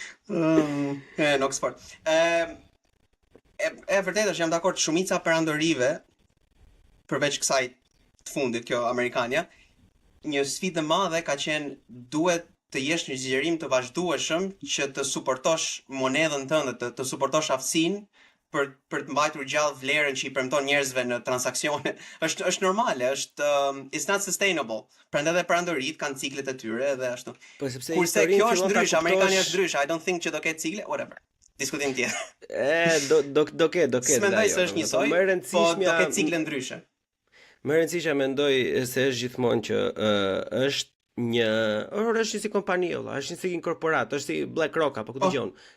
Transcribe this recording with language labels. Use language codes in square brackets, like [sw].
[sq] Në Oxford. Vërtet është, jam dakord, shumica perandorive përveç kësaj të fundit, kjo amerikanja, një sfidë e madhe ka qenë duhet të jesh një zgjerim të vazhdueshëm që të suportosh monedhën tënde, të suportosh aftësinë për të mbajtur gjallë vlerën që I premton njerëzve në transaksione. Është normale, [en] it's not sustainable. [sq] Prandaj edhe perandorit kanë ciklet e tyre dhe ashtu. Po sepse kurse kjo është ndryshe, amerikani është ndryshe. [en] I don't think [sq] që do ketë cikle, whatever. Diskutim tjetër. Do ketë. S'mendoj se është njësoj, po do ketë cikle ndryshe. Më rëndësishme mendoj se është gjithmonë që është është si kompani, është si një korporat, është si BlackRock apo ku dëgjon.